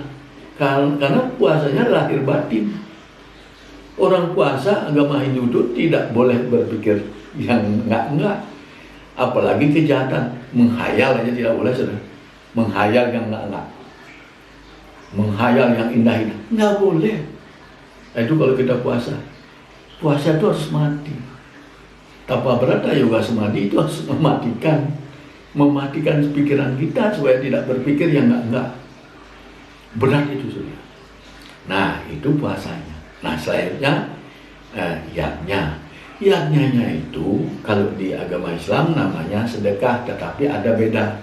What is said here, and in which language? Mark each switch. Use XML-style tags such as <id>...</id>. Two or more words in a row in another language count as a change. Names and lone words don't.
<id>Karena puasanya lahir batin. Orang puasa agama Hindu itu tidak boleh berpikir yang enggak. Apalagi kejahatan. Menghayal aja tidak boleh, saudara. Menghayal yang enggak. Menghayal yang indah-indah. Enggak boleh. Nah, itu kalau kita puasa. Puasa itu harus mati. Tapa brata yoga samadhi itu harus mematikan pikiran kita supaya tidak berpikir yang enggak. Berat itu, saudara. Nah, itu puasanya. Nah, selanjutnya yagnya itu kalau di agama Islam namanya sedekah, tetapi ada beda.</id>